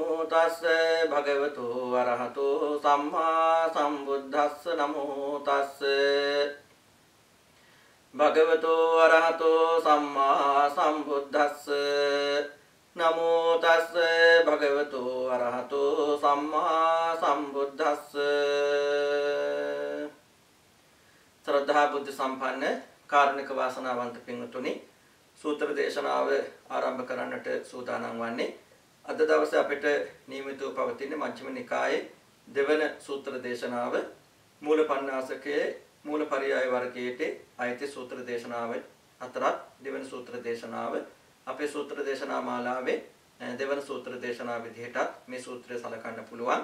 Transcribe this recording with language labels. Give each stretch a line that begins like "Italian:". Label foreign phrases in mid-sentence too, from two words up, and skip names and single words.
Pali: තස්ස භගවතු අරහතෝ සම්මා සම්බුද්දස්ස නමෝ තස්ස භගවතු අරහතෝ සම්මා සම්බුද්දස්ස නමෝ තස්ස භගවතු අරහතෝ සම්මා සම්බුද්දස්ස.
Sinhala: ශ්‍රද්ධා බුද්ධ සම්පන්න කාරුණික වාසනාවන්ත පින්වතුනි, සූත්‍ර දේශනාව ආරම්භ කරන්නට සූදානම් වන්නේ අද දවසේ අපිට නියමිතව පවතින මජ්ක්‍ධිම නිකායේ දෙවන සූත්‍ර දේශනාව මූලපණ්ණාසකයේ මූලපරියාය වර්ගයේ අයිති සූත්‍ර දේශනාව අතරත් දෙවන සූත්‍ර දේශනාව අපේ සූත්‍ර දේශනා මාලාවේ දෙවන සූත්‍ර දේශනාව විදිහටත් මේ සූත්‍රය සලකන්න පුළුවන්.